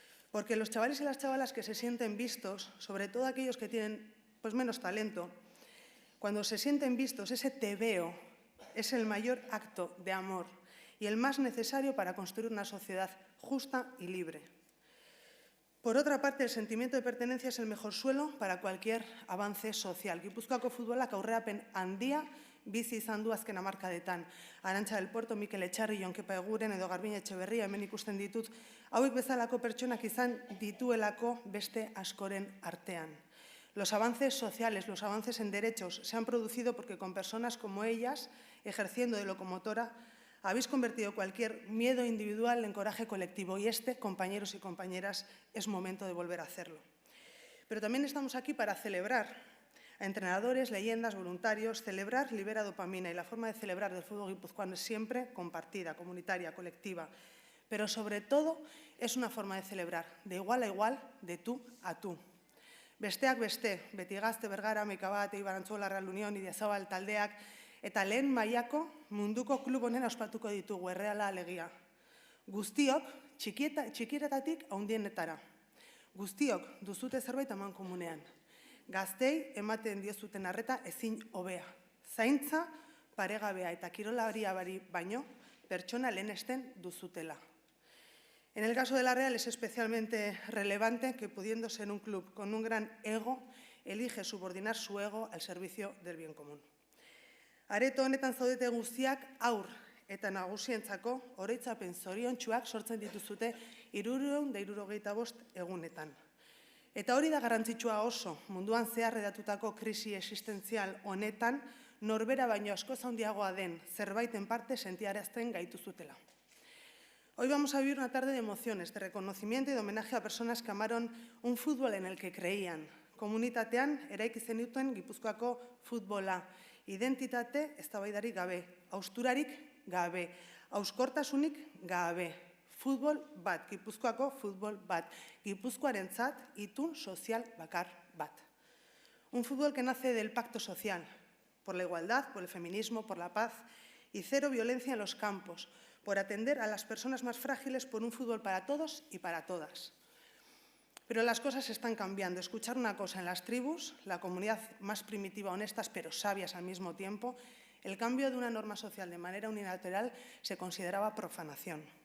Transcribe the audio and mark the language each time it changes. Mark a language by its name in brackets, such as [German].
[Spanish] Porque los chavales y las chavalas que se sienten vistos, sobre todo aquellos que tienen menos talento, cuando se sienten vistos, ese te veo es el mayor acto de amor y el más necesario para construir una sociedad justa y libre. Por otra parte, el sentimiento de pertenencia es el mejor suelo para cualquier avance social. [Basque] Gipuzkoako futbolak aurrerapen handia bizi izan du azken hamarkadetan. Arantxa del Puerto, Mikel Echarri, Jon Kepa Eguren edo Garbine Etxeberria hemen ikusten ditut, hauek bezalako pertsonak izan dituelako beste askoren artean. [Spanish] Los avances sociales, los avances en derechos se han producido porque con personas como ellas, ejerciendo de locomotora, habéis convertido cualquier miedo individual en coraje colectivo y compañeros y compañeras, es momento de volver a hacerlo. Pero también estamos aquí para celebrar a entrenadores, leyendas, voluntarios. Celebrar libera dopamina y la forma de celebrar del fútbol guipuzcoano es siempre compartida, comunitaria, colectiva. Pero sobre todo es una forma de celebrar de igual a igual, de tú a tú. [Basque] Besteak beste, Beti Gazte, Bergara, Meikabat, Eibar Antzola, Real Unión, Idiazabal taldeak, eta lehen mailako munduko klub honen ospatuko ditugu, Erreala alegia. Guztiok, txikieretatik handienetara. Guztiok duzute zerbait amankomunean. Gaztei ematen diozuten arreta ezin hobea. Zaintza, paregabea eta kirolaria baino, pertsona lehenesten duzutela. [Spanish] En el caso de la Real es especialmente relevante que, pudiendo ser un club con un gran ego, elige subordinar su ego al servicio del bien común. [Basque] Areto honetan zaudete guztiak aur eta nagusientzako oroitzapen zoriontsuak sortzen dituzute 365 egunetan. Eta hori da garrantzitsua oso, munduan zehar redatutako krisi existentzial honetan, norbera baino askoz handiagoa den zerbaiten parte sentiarazten gaituzutela. [Spanish] Hoy vamos a vivir una tarde de emociones, de reconocimiento y de homenaje a personas que amaron un fútbol en el que creían. [Basque] Komunitatean eraiki zenituen Gipuzkoako futbola, identitate eztabaidarik gabe, hausturarik gabe, hauskortasunik gabe. Futbol bat, Gipuzkoako futbol bat, Gipuzkoarentzat itun sozial bakar bat. [Spanish] Un fútbol que nace del pacto social, por la igualdad, por el feminismo, por la paz y cero violencia en los campos, por atender a las personas más frágiles, por un fútbol para todos y para todas. Pero las cosas están cambiando. Escuchar una cosa en las tribus, la comunidad más primitiva, honestas pero sabias al mismo tiempo, el cambio de una norma social de manera unilateral se consideraba profanación.